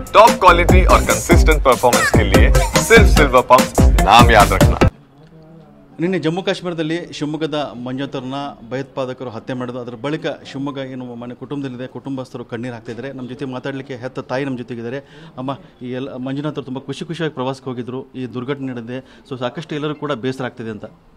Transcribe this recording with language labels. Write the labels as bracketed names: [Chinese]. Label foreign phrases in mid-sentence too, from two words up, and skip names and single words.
[English] top quality [Hindi] और [English] consistent performance [Hindi] के लिए सिर्फ सिल्वर पंप नाम याद रखना। [Kannada] ನಿನ್ನೆ ಜಮ್ಮು ಕಾಶ್ಮೀರದಲ್ಲಿ ಶಿವಮೊಗ್ಗದ ಮಂಜುನಾಥರನ್ನ ಭಯೋತ್ಪಾದಕರು ಹತ್ಯೆ ಮಾಡಿದ್ರು. ಅದರ ಬಳಿಕ ಶಿವಮೊಗ್ಗ ಏನು ಮನೆ ಕುಟುಂಬದಲ್ಲಿದೆ, ಕುಟುಂಬಸ್ಥರು ಕಣ್ಣೀರು ಹಾಕ್ತಿದ್ದಾರೆ. ನಮ್ಮ ಜೊತೆ ಮಾತಾಡಲಿಕ್ಕೆ ಹೆತ್ತ ತಾಯಿ ನಮ್ಮ ಜೊತೆಗಿದ್ದಾರೆ. ಅಮ್ಮ, ಈ ಎಲ್ಲ ಮಂಜುನಾಥರು ತುಂಬ ಖುಷಿಯಾಗಿ ಪ್ರವಾಸಕ್ಕೆ ಹೋಗಿದ್ರು. ಈ ದುರ್ಘಟನೆ ನಡೆದಿದೆ, ಸೊ ಸಾಕಷ್ಟು ಎಲ್ಲರೂ ಕೂಡ ಬೇಸರ ಆಗ್ತಿದೆ ಅಂತ.